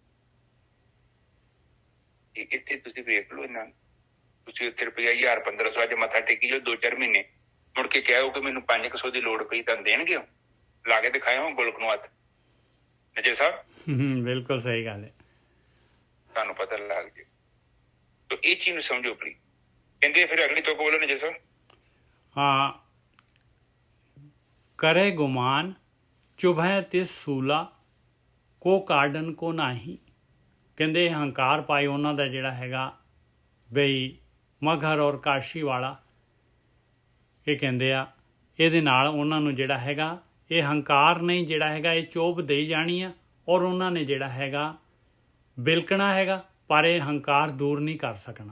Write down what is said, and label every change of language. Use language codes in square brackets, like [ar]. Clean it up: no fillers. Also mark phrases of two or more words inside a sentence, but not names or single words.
[pa] ਇੱਥੇ ਤੁਸੀਂ ਵੇਖ ਲਓ, ਇਹਨਾਂ ਤੁਸੀਂ ਉੱਥੇ ਰੁਪਇਆ 1000-1500 ਅੱਜ ਮੱਥਾ ਟੇਕੀ ਜਾਓ 2-4 ਮਹੀਨੇ, ਮੁੜ ਕੇ ਕਹਿਓ ਕਿ ਮੈਨੂੰ 500 ਦੀ ਲੋੜ ਪਈ ਤਾਂ ਦੇਣਗੇ, ਲਾ ਕੇ ਦਿਖਾਇਆ ਗੋਲਕ ਨੂੰ ਹੱਥ। ਨਜਰ ਸਾਹਿਬ ਬਿਲਕੁਲ ਸਹੀ ਗੱਲ ਹੈ, ਤੁਹਾਨੂੰ ਪਤਾ ਲੱਗ ਜੇ। ਤਾਂ ਇਹ ਚੀਜ਼ ਨੂੰ ਸਮਝੋ ਪਲੀਜ਼। ਕਹਿੰਦੇ ਫਿਰ ਅਗਲੀ ਤੁਕ ਬੋਲੋ ਨਜਰ ਸਾਹਿਬ। ਹਾਂ, [bra] करे गुमान चुभै तिस सूला को काडन को नाही। [pa] ਕਹਿੰਦੇ ਹੰਕਾਰ ਪਾਏ ਉਹਨਾਂ ਦਾ ਜਿਹੜਾ ਹੈਗਾ ਬਈ ਮਗਹਰ ਔਰ ਕਾਸ਼ੀ ਵਾਲਾ, ਇਹ ਕਹਿੰਦੇ ਆ ਇਹਦੇ ਨਾਲ ਉਹਨਾਂ ਨੂੰ ਜਿਹੜਾ ਹੈਗਾ ਇਹ ਹੰਕਾਰ ਨਹੀਂ ਜਿਹੜਾ ਹੈਗਾ ਇਹ ਚੋਭ ਦੇਈ ਜਾਣੀ ਆ, ਔਰ ਉਹਨਾਂ ਨੇ ਜਿਹੜਾ ਹੈਗਾ ਬਿਲਕਣਾ ਹੈਗਾ, ਪਰ ਇਹ ਹੰਕਾਰ ਦੂਰ ਨਹੀਂ ਕਰ ਸਕਣਾ।